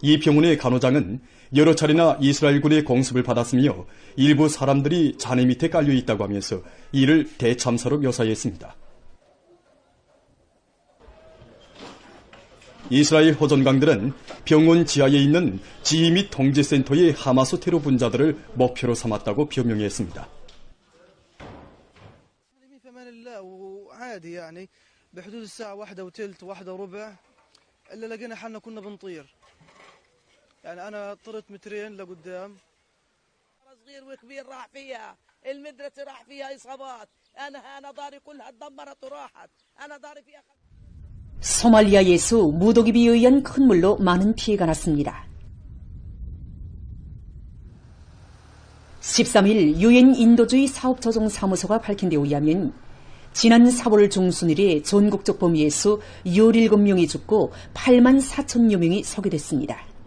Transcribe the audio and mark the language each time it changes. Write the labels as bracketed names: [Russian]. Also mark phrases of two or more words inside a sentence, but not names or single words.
[Korean] 이 병원의 간호장은 여러 차례나 이스라엘군의 공습을 받았으며 일부 사람들이 잔해 밑에 깔려 있다고 하면서 이를 대참사로 묘사했습니다. 이스라엘 호전강들은 병원 지하에 있는 지휘 및 통제센터의 하마스 테러 분자들을 목표로 삼았다고 표명했습니다. [Arabic] بحدود الساعة 1:15 1:15 إلا لقينا حالنا كنا بنطير يعني أنا طرت مترين لقدام صغير وكبير راح فيها المدرسة راح فيها إصابات أنا داري كلها اتدمرت وراحت أنا داري فيها [Korean] 소말리아에서 무더기에 의한 큰 물로 많은 피해가 났습니다. 13일 유엔 인도주의 사업조정사무소가 밝힌 데 의하면 지난 4월 중순일에 전국적 범위에서 17명이 죽고 8만 4천여 명이 소개됐습니다.